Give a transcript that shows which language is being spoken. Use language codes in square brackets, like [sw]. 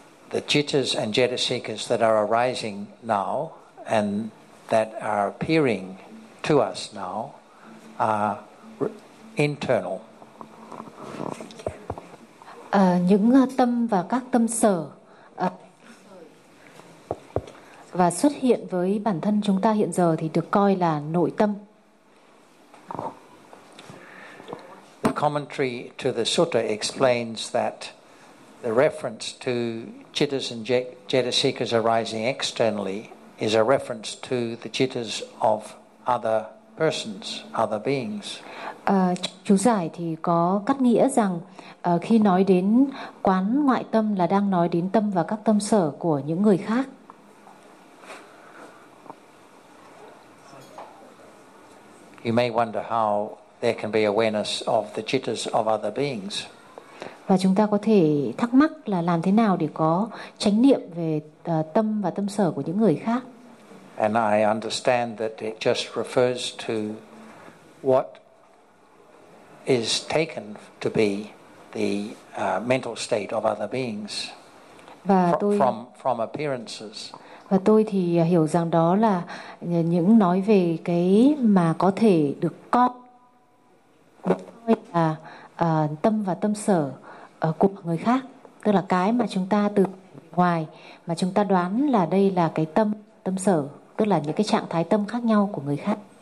[en] The jittas and jetasikas that are arising now and that are appearing to us now are internal. [vi] Những tâm và các tâm sở và xuất hiện với bản thân chúng ta hiện giờ thì được coi là nội tâm. [en] The commentary to the sutta explains that the reference to jittas and jetasikas arising externally is a reference to the jittas of other persons, other beings. [vi] Chú giải thì có cắt nghĩa rằng khi nói đến quán ngoại tâm là đang nói đến tâm và các tâm sở của những người khác. [en] you may wonder how there can be awareness of the jitters of other beings. [vi] Và chúng ta có thể thắc mắc là làm thế nào để có chánh niệm về tâm và tâm sở của những người khác. [en] And I understand that it just refers to what is taken to be the mental state of other beings. [vi] Và tôi [en] from appearances. [vi] Và tôi thì hiểu rằng đó là những nói về cái mà có thể được coi là tâm và tâm sở của người khác, tức là cái mà chúng ta từ ngoài mà chúng ta đoán là đây là cái tâm tâm sở, tức là những cái trạng thái tâm khác nhau của người khác.